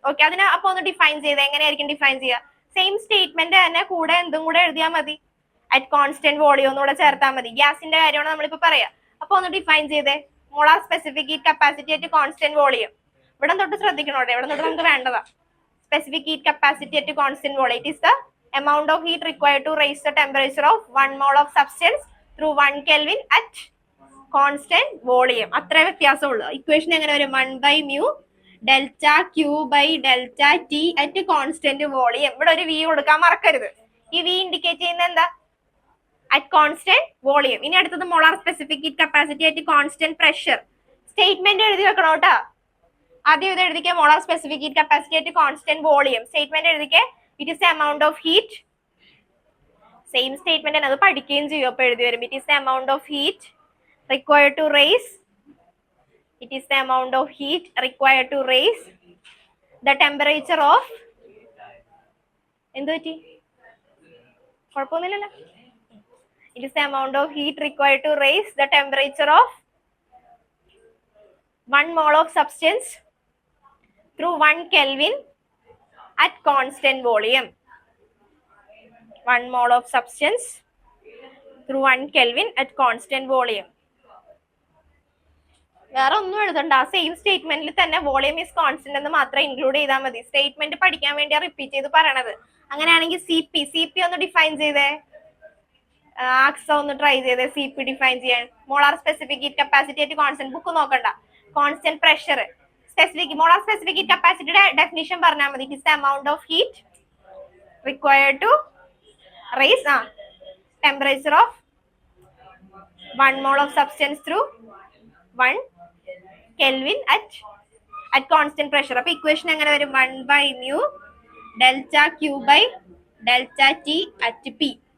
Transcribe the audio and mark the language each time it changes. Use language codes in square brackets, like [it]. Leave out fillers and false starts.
[ml] Okay, അതിനെ അപ്പൊ ഒന്ന് ഡിഫൈൻ ചെയ്ത് എങ്ങനെയായിരിക്കും ഡിഫൈൻ ചെയ്യുക? സെയിം സ്റ്റേറ്റ്മെന്റ് തന്നെ കൂടെ എന്തും കൂടെ എഴുതിയാൽ മതി. അറ്റ് കോൺസ്റ്റന്റ് വോളിയം ഒന്നുകൂടെ ചേർത്താൽ മതി. ഗ്യാസിന്റെ കാര്യമാണ് നമ്മളിപ്പോ പറയാ. അപ്പൊ ഒന്ന് ഡിഫൈൻ ചെയ്തേ. Molar specific heat capacity at constant volume. ഇവിടെ തൊട്ട് ശ്രദ്ധിക്കണോട്ടെ, ഇവിടെ തൊട്ട് നമുക്ക് വേണ്ടതാ. Specific heat capacity at constant volume. [en] It is the amount of heat required to raise the temperature of 1 mole of substance through 1 Kelvin at constant volume. [ml] അത്രേ വ്യത്യാസമുള്ളൂ. Equation എങ്ങനെ വരും? [en] 1 by mu delta Q by delta T at constant volume. [ml] ഇവിടെ ഒരു V കൊടുക്കാൻ മറക്കരുത്. ഈ V indicate ചെയ്യുന്ന എന്താ? At constant volume. ഇനി അടുത്തത് molar specific heat capacity at constant pressure. Statement എഴുതി വെക്കണം കേട്ടോ. ആദ്യം ഇത് എഴുതിക്കേ, molar specific heat capacity at constant volume. Statement എഴുതിക്കേ, [en] It is the amount of heat. [ml] Same statement തന്നെ, അത് പഠിക്കുകയും ചെയ്യും. അപ്പൊ എഴുതി വരും, [en] it is the amount of heat required to raise, it is the amount of heat required to raise the temperature of, [ml] എന്ത് പറ്റി? കുഴപ്പമൊന്നുമില്ലല്ലോ. [en] It is the amount of heat required to raise the temperature of 1 mole of substance through 1 Kelvin at constant volume. 1 mole of substance through 1 Kelvin at constant volume. [ml] വേറെ ഒന്നും എഴുതണ്ട, ആ same സ്റ്റേറ്റ്മെന്റിൽ തന്നെ volume is constant എന്ന് മാത്രം include ചെയ്താൽ മതി. Statement പഠിക്കാൻ വേണ്ടി റിപ്പീറ്റ് ചെയ്ത് പറയണത്. അങ്ങനെയാണെങ്കിൽ സി പി ഒന്ന് ഡിഫൈൻ ചെയ്തേ. ആക്സ ഒന്ന് ട്രൈ ചെയ്തേ സി പി ഡിഫൈൻ ചെയ്യാൻ. മോളാർ സ്പെസിഫിക് ഹീറ്റ് കപ്പാസിറ്റി ആയിട്ട് കോൺസ്റ്റന്റ്. ബുക്ക് നോക്കണ്ട. Constant pressure specific molar specific heat കപ്പാസിറ്റിയുടെ definition പറഞ്ഞാൽ മതി. [en] It is the amount of heat required to raise temperature of 1 mole of substance through 1 Kelvin at constant pressure. [ml] അപ്പൊ equation എങ്ങനെ വരും? [en] 1 by mu delta Q by delta T at P.